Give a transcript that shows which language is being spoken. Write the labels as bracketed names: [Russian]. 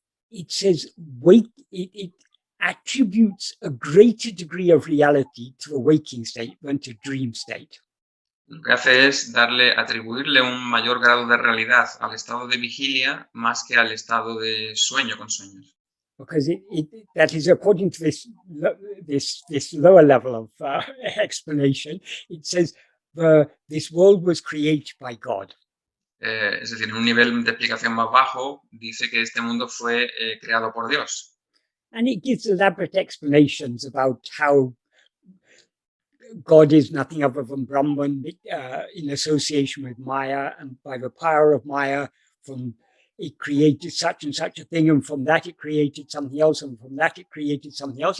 [English] It says, it attributes a greater degree of reality to a waking state than to dream state. [Spanish] Lo que hace es atribuirle un mayor grado de realidad al estado de vigilia más que al estado de sueño con sueños. [English] Because that is according to this lower level of explanation. It says this world was created by God. [Spanish] Es decir, en un nivel de explicación más bajo, dice que este mundo fue creado por Dios. [English] And it gives elaborate explanations about how God is nothing other than Brahman in association with Maya, and by the power of Maya, from it created such and such a thing, and from that it created something else, and from that it created something else.